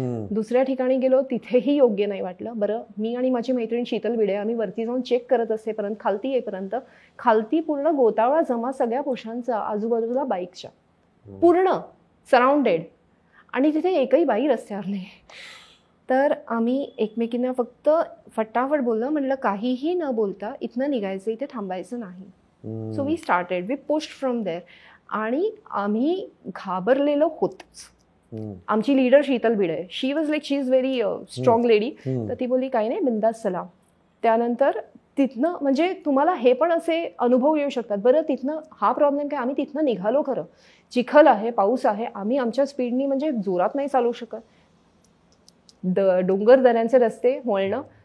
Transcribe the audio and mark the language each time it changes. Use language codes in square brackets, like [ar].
[mr] दुसऱ्या ठिकाणी गेलो तिथेही योग्य नाही वाटलं. बरं, मी आणि माझी मैत्रीण शीतल बिडे आम्ही वरती जाऊन चेक करत असेपर्यंत, खालती येईपर्यंत खालती पूर्ण गोतावळा जमा सगळ्या पुरुषांचा आजूबाजूला बाईकच्या, पूर्ण सराउंडेड, आणि तिथे एकही बाई रस्त्यावर नाही. तर आम्ही एकमेकींना फक्त फटाफट बोललं, म्हटलं काहीही न बोलता इथनं निघायचं, इथे थांबायचं नाही. [en] So we started, we pushed from there. [mr] आणि आम्ही घाबरलेलो होतोच. आमची leader Sheetal Bide, [en] She was like, she is very strong lady. [mr] तर ती बोलली काही नाही, बिंदास चला. त्यानंतर तिथनं म्हणजे तुम्हाला हे पण असे अनुभव येऊ शकतात. बरं, तिथनं हा प्रॉब्लेम काय, आम्ही तिथनं निघालो खरं, चिखल आहे, पाऊस आहे, आम्ही आमच्या स्पीडनी म्हणजे जोरात नाही चालू शकत, डोंगर दऱ्यांचे रस्ते वळणं.